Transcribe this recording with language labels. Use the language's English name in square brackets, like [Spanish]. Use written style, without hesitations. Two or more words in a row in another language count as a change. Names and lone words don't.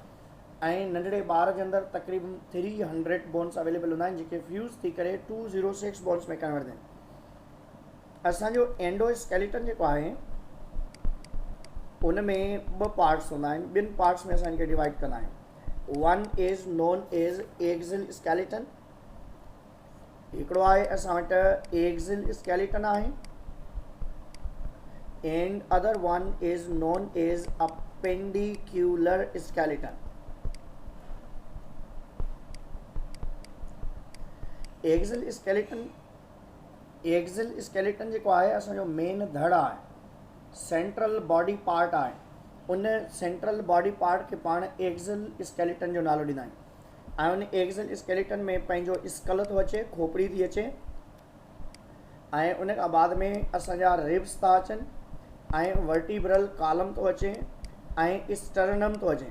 [Sindhi] ऐं नंढड़े ॿार जे अंदरि तक़रीबन 300 [English] bones available [Sindhi] हूंदा आहिनि जेके फ्यूज़ थी करे 206 बोन्स में कन्वर्ट आहिनि. असांजो एंडोस्केलेटन जेको आहे उन में 2 पार्ट्स हूंदा आहिनि. ॿिनि पार्ट्स में असां इनखे डिवाइड कंदा आहियूं. [English] one is known as axial skeleton. [Sindhi] हिकिड़ो आहे असां वटि [English] axial skeleton आहे and other one is known as appendicular skeleton. axial skeleton [Sindhi] जेको आहे असांजो मेन धड़ आहे [English] central body part [Sindhi] आहे. उन [English] central body part [Sindhi] खे पाण [English] axial skeleton [Sindhi] जो नालो ॾींदा आहियूं. ऐं उन [English] axial skeleton [Sindhi] में पंहिंजो स्कल थो अचे खोपड़ी थी अचे ऐं उन खां बाद में असांजा रिब्स था अचनि ऐं [English] vertebral column [Sindhi] थो अचे ऐं स्टर्नम थो अचे.